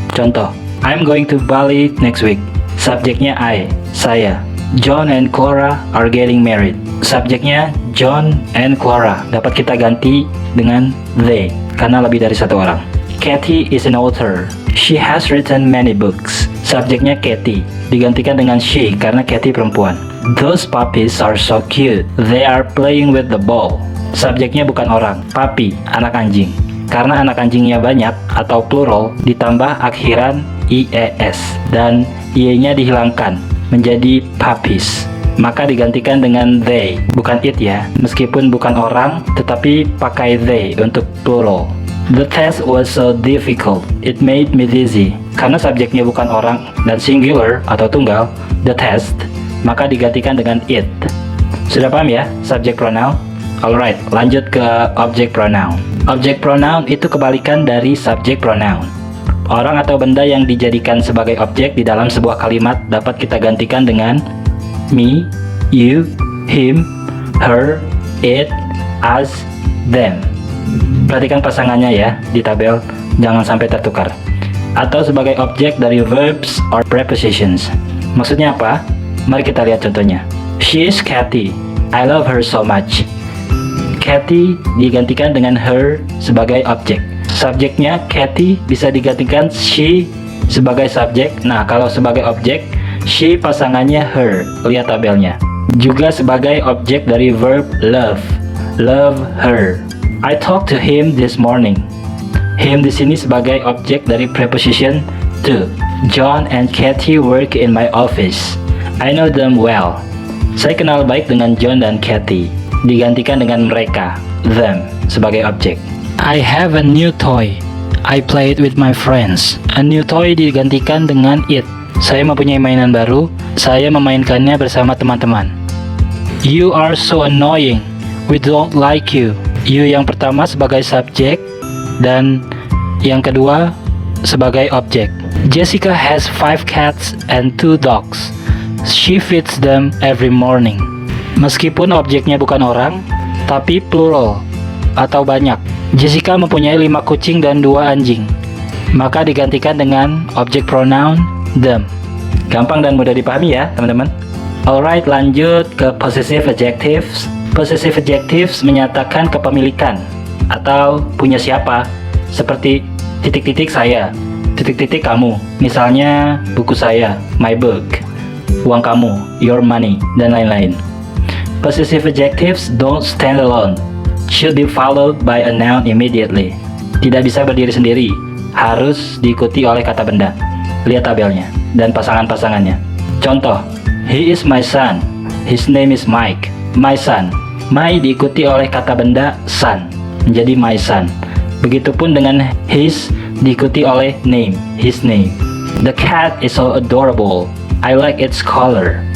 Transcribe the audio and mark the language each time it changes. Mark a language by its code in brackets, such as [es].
[id] Contoh, [en] I'm going to Bali next week. [id] Subjeknya I, saya. [en] John and Clara are getting married. [id] Subjeknya John and Clara. Dapat kita ganti dengan they, karena lebih dari satu orang. [en] Kathy is an author. She has written many books. [id] Subjeknya Kathy, digantikan dengan she karena Kathy perempuan. [en] Those puppies are so cute. They are playing with the ball. [id] Subjeknya bukan orang, puppy, anak anjing. Karena anak anjingnya banyak atau plural, ditambah akhiran ies dan ie-nya dihilangkan menjadi puppies. Maka digantikan dengan they, bukan it ya. Meskipun bukan orang, tetapi pakai they untuk plural. [en] The test was so difficult, it made me dizzy. [id] Karena subjeknya bukan orang dan singular atau tunggal, the test, maka digantikan dengan it. Sudah paham ya, subject pronoun? Alright, lanjut ke object pronoun. Object pronoun itu kebalikan dari subject pronoun. Orang atau benda yang dijadikan sebagai objek di dalam sebuah kalimat dapat kita gantikan dengan me, you, him, her, it, us, them. Perhatikan pasangannya ya di tabel, jangan sampai tertukar. Atau sebagai objek dari verbs or prepositions. Maksudnya apa? Mari kita lihat contohnya. [en] She is Kathy. I love her so much. [id] Kathy digantikan dengan her sebagai objek. Subjeknya Kathy bisa digantikan she sebagai subjek. Nah, kalau sebagai objek, she pasangannya her. Lihat tabelnya. Juga sebagai objek dari verb love. [en] Love her. I talked to him this morning. [id] Him di sini sebagai objek dari preposition to. [en] John and Kathy work in my office. I know them well. [id] Saya kenal baik dengan John dan Kathy. Digantikan dengan mereka, them, sebagai objek. [en] I have a new toy. I play it with my friends. [id] A new toy digantikan dengan it. Saya mempunyai mainan baru. Saya memainkannya bersama teman-teman. [en] You are so annoying. We don't like you. [id] You yang pertama sebagai subjek dan yang kedua sebagai objek. [en] Jessica has 5 cats and 2 dogs. She feeds them every morning. [id] Meskipun objeknya bukan orang, tapi plural atau banyak. Jessica mempunyai 5 kucing dan 2 anjing. Maka digantikan dengan objek pronoun them. Gampang dan mudah dipahami ya teman-teman. Alright, lanjut ke possessive adjectives. Possessive adjectives menyatakan kepemilikan atau punya siapa, seperti titik-titik saya, titik-titik kamu. Misalnya buku saya, my book, uang kamu, your money, dan lain-lain. [en] Possessive adjectives don't stand alone, should be followed by a noun immediately. [id] Tidak bisa berdiri sendiri, harus diikuti oleh kata benda. Lihat tabelnya dan pasangan-pasangannya. [en] Contoh, he is my son, his name is Mike. [id] My son, my diikuti oleh kata benda son, menjadi my son. Begitupun dengan his diikuti oleh name, his name. [en] The cat is so adorable. I like its color.